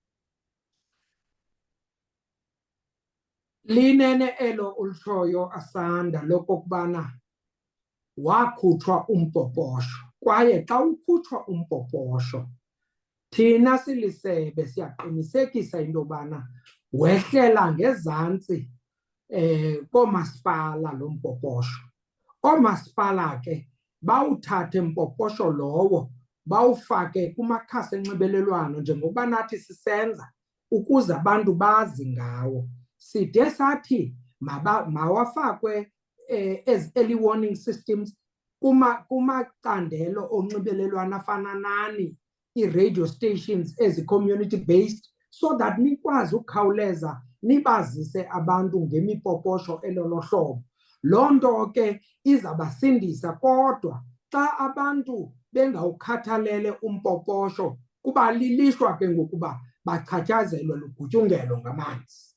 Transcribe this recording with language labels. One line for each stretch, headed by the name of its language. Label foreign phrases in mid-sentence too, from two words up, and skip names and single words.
Xhosa: Linene elo ulitshoyo Asanda lokokubana wakhutshwa umbhobhosho, kwaye xa ukhutshwa umbhobhosho thina silisebe siyaqinisekisa into yobana wehlela ngezantsi koomasipala lo mbhobhosho. Oomasipala ke bawuthathe mbhobhosho lowo bawufake kumakhasi enxibelelwano njengokuba nathi sisenza ukuze abantu bazi ngawo. Side sathi mawafakwe
English: as early warning systems
Xhosa: kumacandelo onxibelelwano afana nani,
English: ii-radio stations ezi-community based, so that
Xhosa: nikwazi ukukhawuleza nibazise abantu ngemipoposho elolo hlobo. Loo nto ke izabasindisa, kodwa xa abantu bengawukhathalele umpoposho kuba lilishwa ke ngokuba bachatshazelwe lugutyungelo ngamanzi.